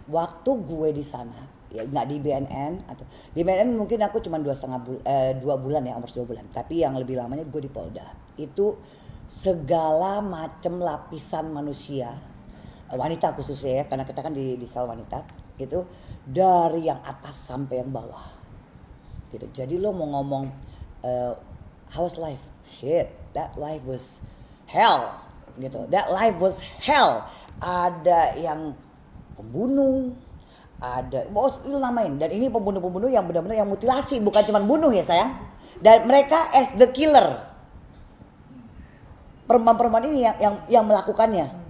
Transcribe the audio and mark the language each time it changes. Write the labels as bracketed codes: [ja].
[id] Waktu gue di sana, ya nggak di BNN atau di BNN mungkin aku cuma 2 bulan ya, umur 2 bulan. Tapi yang lebih lamanya gue di Polda. Itu segala macam lapisan manusia, wanita khususnya ya, karena kita kan di sel wanita itu dari yang atas sampai yang bawah. Gitu. Jadi lo mau ngomong [en] how's life? Shit, that life was hell [id] gitu. [en] That life was hell. [id] Ada yang pembunuh, ada bos itu namain, dan ini pembunuh yang benar-benar yang mutilasi, bukan cuma bunuh ya sayang. Dan mereka [en] as the killer. [id] Perempuan-perempuan ini yang melakukannya.